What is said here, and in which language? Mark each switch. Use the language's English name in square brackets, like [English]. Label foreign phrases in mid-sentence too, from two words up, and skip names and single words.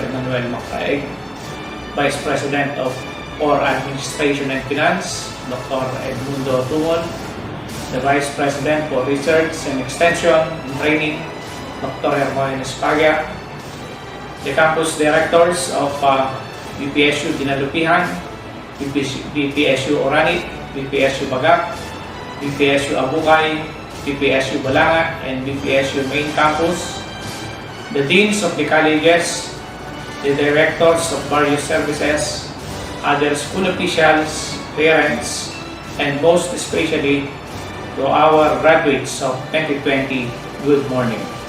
[English] Emmanuel Macraeg, Vice President for Administration and Finance, Dr. Edmundo Tumon, the Vice President for Research and Extension and Training, Dr. Hermoine Espaga, the Campus Directors of BPSU Dinalupihan, BPSU Oranit, BPSU Bagak, BPSU Abukay, BPSU Balanga, and BPSU Main Campus, the Deans of the Colleges, the Directors of various services, other school officials, parents, and most especially to our graduates of 2020, good morning.